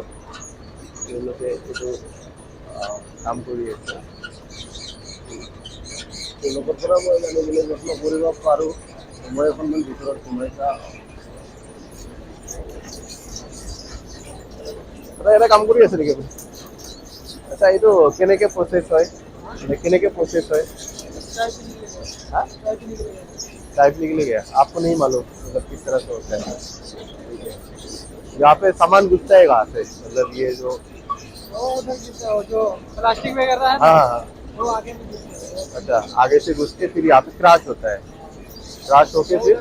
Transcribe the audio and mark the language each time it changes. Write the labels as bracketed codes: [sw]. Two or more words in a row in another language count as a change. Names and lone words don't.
[as] তেওঁলোকে এইটো কাম কৰি আছে, তেওঁলোকৰ পৰা মই জানিবলৈ যত্ন কৰিব পাৰোঁ। মই অকণমান ভিতৰত সোমাই চাওঁ। এটা কাম কৰি আছে নেকি? আচ্ছা, এইটো কেনেকৈ প্ৰচেছ হয়? [hi] हाँ? चाय पीने के लिए गया, आपको नहीं मालूम मतलब किस तरह से होता है? ठीक है। यहाँ पे सामान घुसता है कहाँ से, मतलब ये जो जो प्लास्टिक वगैरह है ना, हाँ हाँ, वो आगे में दिखता है। अच्छा आगे से घुस के फिर यहाँ पे क्रैश होता है, क्रैश होके फिर